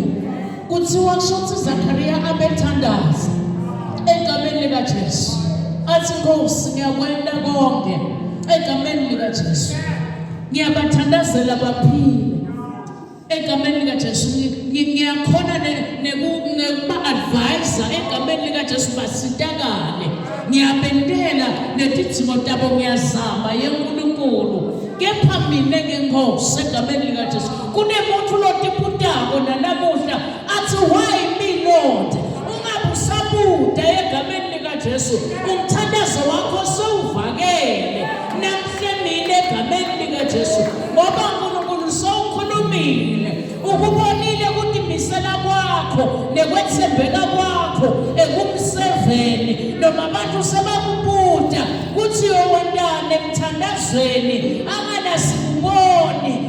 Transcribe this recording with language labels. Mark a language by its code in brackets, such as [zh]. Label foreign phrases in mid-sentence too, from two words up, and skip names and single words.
[ss] Kuthiwa kusho Zachariah abethandaza egameni likaJesu athi Nkosi ngiyakwenda konke egameni likaJesu, ngiyabathandazela baphile egameni likaJesu, ngiyakhona nekuba advisor egameni likaJesu basitakale, ngiyabendela netidzingo tabo ngiyazama yeNkulunkulu. Kepha mina ngeNkosi egameni likaJesu kunemuntu lotiputako nanamuhla athi [en] why me Lord, [ss] ungabe usabuda egameni likaJesu, umthandazo wakho sowuvakele namhle mina egameni likaJesu ngoba uNkulunkulu sowukhulumile, ukubonile ukudimisela kwakho nekwethembeka kwakho ekumseveni noma abantu sebakubuda kuthi yowendane emthandazweni anganasiboni.